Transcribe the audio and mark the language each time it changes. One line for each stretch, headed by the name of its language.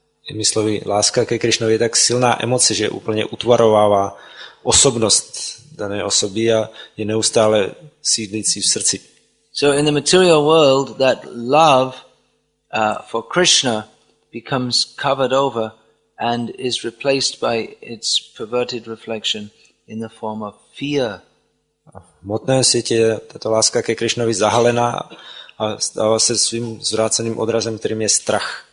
Czech: Jinými slovy, láska ke Krišnovi je tak silná emoce, že úplně utvarovává osobnost dané osoby a je neustále sídlící v srdci.
English: So in the material world, that love for Krishna becomes covered over and is replaced by its perverted reflection in the form of fear.
Czech: A v hmotném světě je tato láska ke Krišnovi zahalená a stává se svým zvráceným odrazem, kterým je strach.